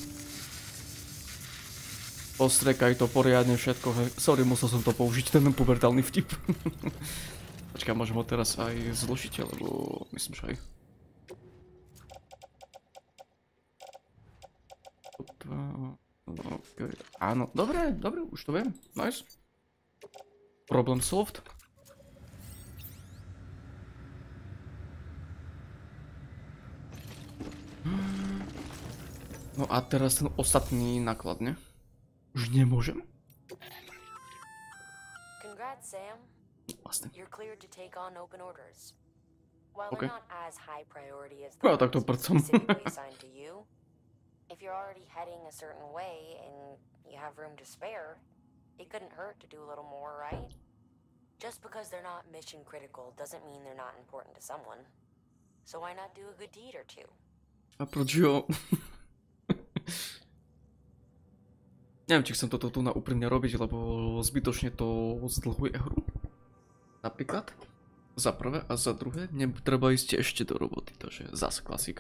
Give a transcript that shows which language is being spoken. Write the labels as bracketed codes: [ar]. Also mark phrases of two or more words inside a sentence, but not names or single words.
[sk] Postrekaj to poriadne všetko, hej. Sorry, musel som to použiť, ten pubertálny vtip. Počkaj, môžem ho teraz aj zložiť, lebo myslím, že aj. [en] Okay. [sk] Áno, dobre, už to viem, [en] nice. Problem solved. [sk] No a teraz ten ostatný náklad, ne? Už nemôžem? [en] Congrats, Sam. [sk] Vlastne. [en] You're cleared to take on open orders. While Okay. they're not as high priority as [sk] No, [en] the [sk] tak to [en] ones [sk] prcam. [en] specifically assigned to you, if you're already heading a certain way and you have room to spare, it couldn't hurt to do a little more, right? Just because they're not mission critical doesn't mean they're not important to someone. So why not do a good deed or two? [cs] A proč jo? [sk] Neviem, či chcem toto tu na úprimne robiť, lebo zbytočne to zdlhuje hru. Napríklad. Za prvé a za druhé, netreba ísť ešte do roboty, takže zase klasika.